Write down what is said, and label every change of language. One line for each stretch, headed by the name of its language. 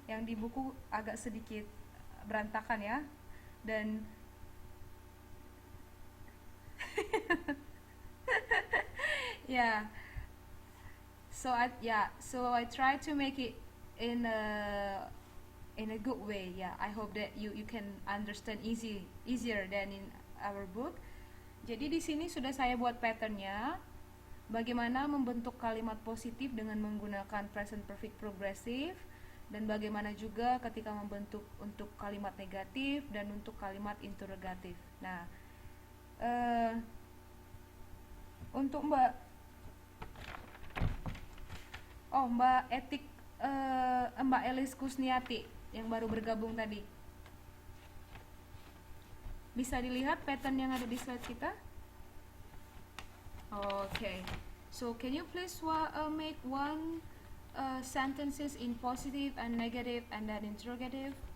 Indonesian: Yang di buku agak sedikit berantakan ya.
English: Dan yeah, so I try to make it in a good way. Yeah, I hope that you can understand easier than in our book.
Indonesian: Jadi di sini sudah saya buat patternnya. Bagaimana membentuk kalimat positif dengan menggunakan present perfect progressive, dan bagaimana juga ketika membentuk untuk kalimat negatif dan untuk kalimat interrogatif. Nah, untuk Mbak Etik, Mbak Elis Kusniati yang baru bergabung tadi, bisa dilihat pattern yang ada di slide kita?
English: Okay, so can you please make one sentences in positive and negative and then interrogative?